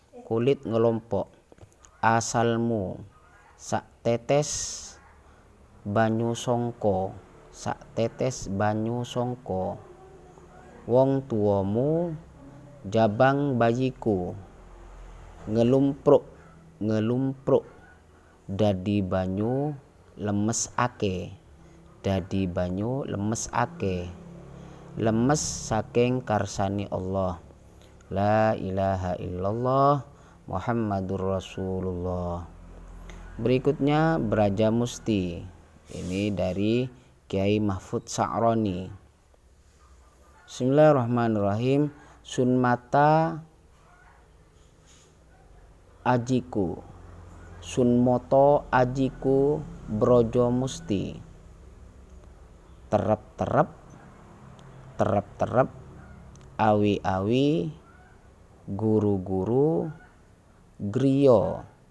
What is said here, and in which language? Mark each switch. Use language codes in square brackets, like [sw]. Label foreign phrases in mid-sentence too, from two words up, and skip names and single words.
[jv] asalmu sak tetes banyu songko, wong tuamu jabang bayiku, ngelumpruk, dadi banyu lemes ake, lemes saking karsani Allah. [ar] لا إله إلا الله محمد رسول الله. [id] Berikutnya Braja Musti. Ini dari Kiai Mahfud Sa'roni. [ar] بسم الله الرحمن الرحيم. [jv] Sunmata ajiku, sunmoto ajiku Brojo Musti. Terep-terep, awi-awi, guru-guru, griyo,